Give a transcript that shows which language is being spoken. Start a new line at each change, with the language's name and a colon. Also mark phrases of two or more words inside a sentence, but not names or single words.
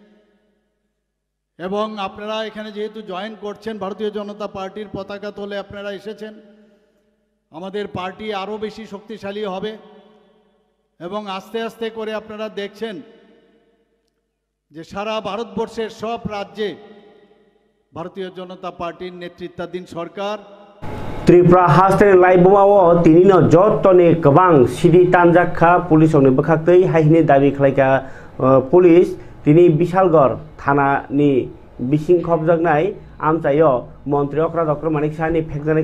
Bangla: এবং আপনারা এখানে যেহেতু জয়েন করছেন ভারতীয় জনতা পার্টির পতাকা তলে আপনারা এসেছেন আমাদের পার্টি আরও বেশি শক্তিশালী হবে এবং আস্তে আস্তে করে আপনারা দেখছেন যে সারা ভারতবর্ষের সব রাজ্যে ভারতীয় জনতা পার্টির নেতৃত্বাধীন সরকার
Bodo: त्रिपुरा हास्टे लाइबमाओ तिनिनो जतनि गोबां सिरि तानजाखा पुलिसनि बखाखै हाइनि दाबि खालायगा पुलिस तिनि बिशालगढ़ थानानि बिसिं खबजागनाय आमचायो मन्त्री अक्रा डक्टर मानिक साहानि फेकजानाय